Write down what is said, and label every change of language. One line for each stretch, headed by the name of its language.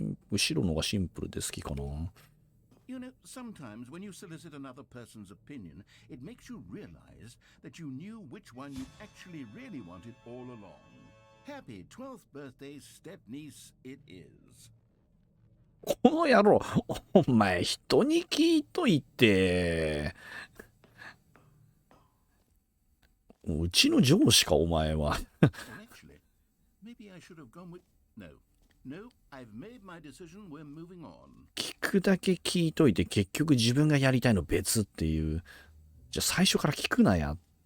Japanese: 後ろのがシンプルで好きかな。
English: You know, sometimes when you solicit another person's opinion, it makes you realize that you knew which one you actually really wanted all along. Happy 12th birthday, step-niece, it is.
Japanese: この野郎、お前人に聞いといて。うちの上司かお前は。
English: Actually, maybe I should have gone with No, I've made my decision. We're moving on.
Japanese: 聞くだけ聞いといて結局自分がやりたいの別っていう。じゃあ最初から聞くなや。